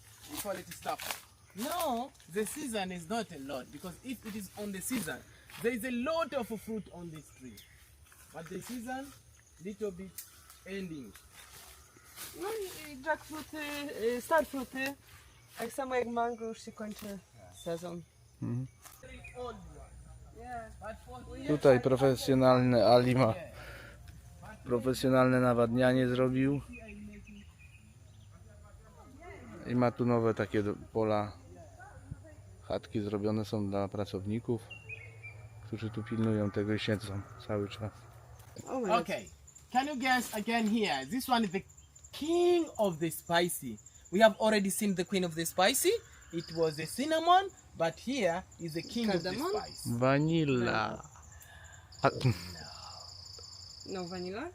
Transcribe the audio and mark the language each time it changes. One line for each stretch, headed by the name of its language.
English: We call it starfruit. No, the season is not a lot, because if it is on the season, there is a lot of fruit on this tree. But the season, little bit ending.
Polish: no i jackfruity, starfruity, tak samo jak mango już się kończy sezon.
English: Old one. Yeah. But for
Polish: Tutaj profesjonalny Ali ma profesjonalne nawadnianie zrobił. I ma tu nowe takie pola. Chatki zrobione są dla pracowników, którzy tu pilnują tego i siedzą cały czas.
English: Oh my God. Okay, can you guess again here? This one is the king of the spicy. We have already seen the queen of the spicy. It was the cinnamon, but here is the king Cardamom? of the spice. Vanilla. A, No vanilla?